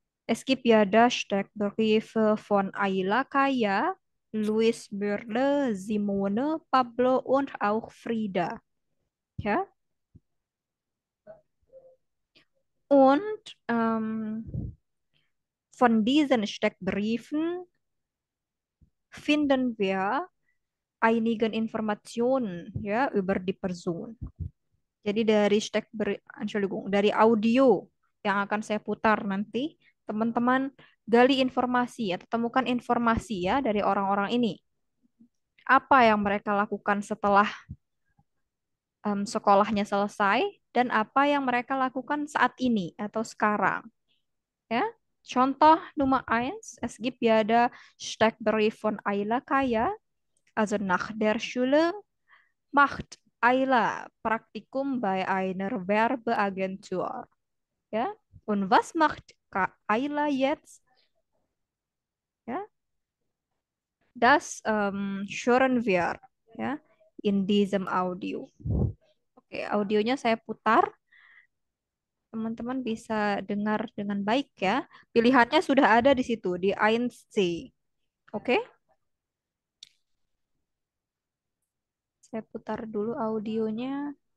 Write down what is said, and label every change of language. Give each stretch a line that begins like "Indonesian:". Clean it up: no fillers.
German: Es gibt ja da Steckbriefe von Ayla Kaya, Luis Bürle, Simone, Pablo und auch Frida. Ja. Und von diesen Steckbriefen finden wir einigen Informationen ya über die Person.
Indonesian: Jadi dari Entschuldigung, dari audio yang akan saya putar nanti, teman-teman gali informasi atau temukan informasi ya dari orang-orang ini. Apa yang mereka lakukan setelah sekolahnya selesai dan apa yang mereka lakukan saat ini atau sekarang. Ya.
German: Contoh Nummer 1, es gibt ja der Steckbrief von Ayla Kaya. Also nach der Schule macht Ayla Praktikum bei einer Werbeagentur. Ja? Und was macht Ayla jetzt? Ja? Das hören wir ya in diesem Audio.
Indonesian: Oke, audionya saya putar. Teman-teman bisa dengar dengan baik ya. Pilihannya sudah ada di situ di 1C. Oke? Saya putar dulu audionya.